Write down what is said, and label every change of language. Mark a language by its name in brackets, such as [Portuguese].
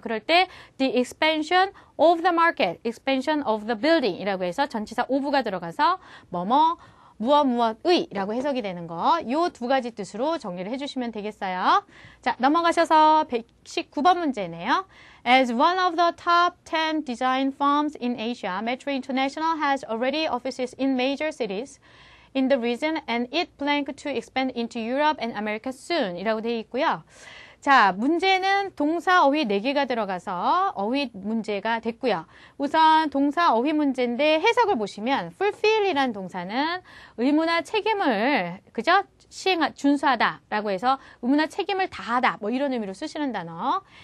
[Korean] 그럴 때 [English] the expansion of the market, expansion of the building [Korean] 이라고 해서 전치사 of가 들어가서 무엇의 라고 해석이 되는 거. 요 두 가지 뜻으로 정리를 해주시면 되겠어요. 자, 넘어가셔서 119번 문제네요. [English] As one of the top 10 design firms in Asia, Metro International has already offices in major cities in the region and it plans to expand into Europe and America soon [Korean] 이라고 되어 있고요. 자, 문제는 동사 어휘 4개가 들어가서 어휘 문제가 됐고요. 우선 동사 어휘 문제인데 해석을 보시면 fulfill이라는 동사는 의무나 책임을 그죠? 준수하다 라고 해서 의무나 책임을 다하다 뭐 이런 의미로 쓰시는 단어.